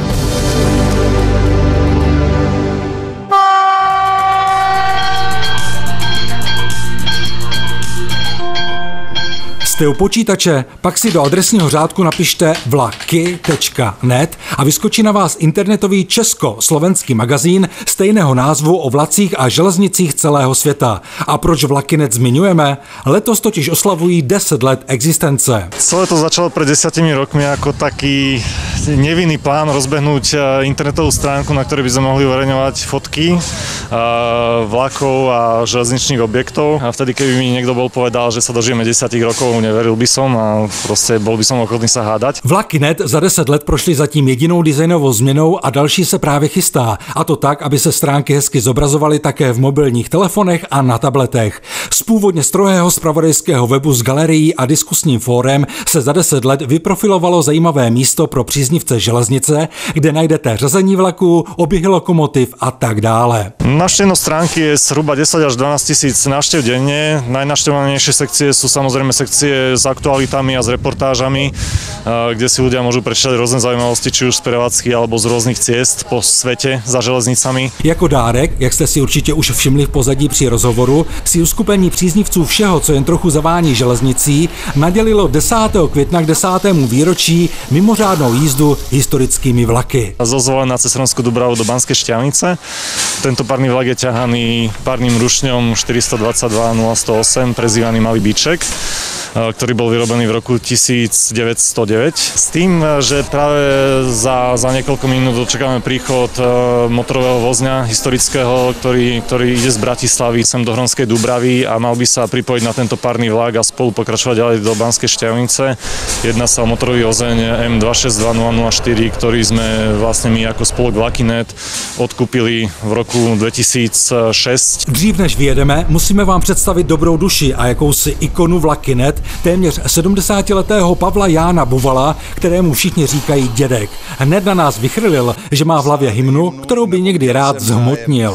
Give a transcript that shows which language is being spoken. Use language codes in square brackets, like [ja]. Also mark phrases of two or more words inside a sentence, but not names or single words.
[cs] Jste u počítače, pak si do adresního řádku napište vlaky.net a vyskočí na vás internetový česko-slovenský magazín stejného názvu o vlacích a železnicích celého světa. A proč Vlaky.net zmiňujeme? Letos totiž oslavují 10 let existence. [sk] Celé to začalo pred 10 rokmi ako taký nevinný plán rozbehnúť internetovú stránku, na ktorej by sme mohli uverejňovať fotky vlakov a železničných objektov. A vtedy, keby mi niekto bol povedal, že sa dožijeme 10 rokov, neveril by som a proste bol by som ochotný sa hádať. [cs] Vlaky.net za 10 let prošly zatím jedinou designovou změnou a další se právě chystá. A to tak, aby se stránky hezky zobrazovaly také v mobilních telefonech a na tabletech. Z původně strohého zpravodajského webu s galerií a diskusním fórem se za 10 let vyprofilovalo zajímavé místo pro příznivce železnice, kde najdete řazení vlaků, oběhy lokomotiv a tak dále. [sk] Návštevnosť stránky je zhruba 10 až 12 tisíc návštev denne. Najnavštevovanejšie sekcie sú samozrejme sekcie s aktualitami a s reportážami, kde si ľudia môžu prečítať rôzne zaujímavosti, či už z prevádzky alebo z rôznych ciest po svete za železnicami. [cs] Jako dárek, jak jste si určitě už všimli v pozadí při rozhovoru, si uskupení příznivců všeho, co jen trochu zavání železnicí, nadělilo 10. května k 10. výročí mimořádnou jízdu historickými vlaky. [sk] Zozvolená cez Hronskú Dubravu do Banskej Štiavnice. Tento párny vlak je ťahaný párnym rušňom 422-0108, prezývaný Malý Bíček, ktorý bol vyrobený v roku 1909. S tým, že práve za niekoľko minút očakávame príchod motorového vozňa historického, ktorý ide z Bratislavy sem do Hronskej Dubravy a mal by sa pripojiť na tento párny vlak a spolu pokračovať ďalej do Banskej Štiavnice. Jedná sa o motorový vozeň M262004, ktorý sme vlastne my ako spolok Vlaky.net odkúpili v roku 2006. [cs] Dřív než vyjedeme, musíme vám představit dobrou duši a jakousi ikonu Vlaky.net, téměř 70letého Pavla Jána Buvala, kterému všichni říkají dědek. Hned na nás vychrlil, že má v hlavě hymnu, kterou by někdy rád zhmotnil.